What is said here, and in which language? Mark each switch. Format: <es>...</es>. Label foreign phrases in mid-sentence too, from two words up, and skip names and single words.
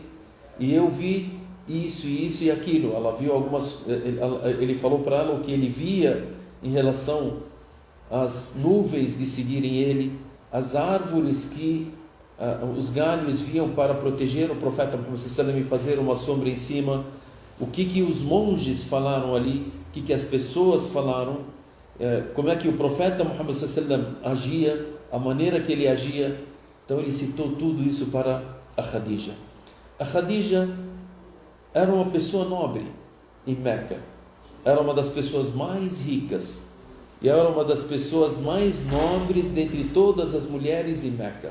<pt>E eu vi isso e aquilo. Ela viu ele falou para ela o que ele via em relação às nuvens de seguirem ele, as árvores que os galhos viam para proteger o profeta Muhammad</pt> <ar>صلى الله عليه وسلم</ar> <pt>e fazer uma sombra em cima, o que os monges falaram ali, o que as pessoas falaram, como é que o profeta Muhammad</pt> <ar>صلى الله عليه وسلم</ar> <pt>agia, a maneira que ele agia. Então ele citou tudo isso para a Khadija. A Khadija era uma pessoa nobre em Meca, era uma das pessoas mais ricas e era uma das pessoas mais nobres dentre todas as mulheres em Meca.</pt>